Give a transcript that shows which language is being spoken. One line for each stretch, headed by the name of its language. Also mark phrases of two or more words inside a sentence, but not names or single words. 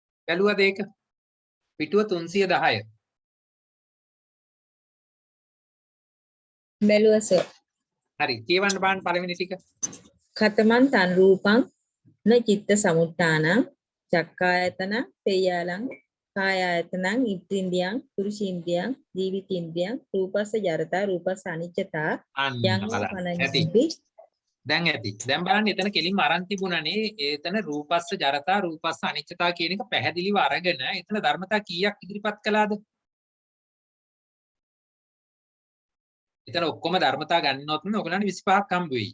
Sinhala: බැලුවද ඒක? පිටුව 310. බැලුවා සර්. හරි. කියවන්න බලන්න පළවෙනි ටික.
Pali: කතමන් තන් රූපං න චිත්ත සමුත්ථානං චක්කායතන තේයාලං කායායතනං ඉත්ත්‍ින්දියං පුරුෂීන්දියං ජීවිතින්දියං රූපස්ස ජරතා රූපස්ස අනිච්චතා
Sinhala: අන්න
Pali: යං
Sinhala: බලන්න. ඇති.
Pali: පනඤ්ඤති
Sinhala: දැන් ඇති. දැන් බලන්න එතන කෙලින්ම අරන් තිබුණානේ. එතන
Pali: රූපස්ස ජරතා රූපස්ස අනිච්චතා
Sinhala: කියන එක පැහැදිලිව අරගෙන එතන ධර්මතා කීයක් ඉදිරිපත් කළාද? එතන ඔක්කොම ධර්මතා ගන්නොත් ඔයගලන්ට 25ක් හම්බ වෙයි.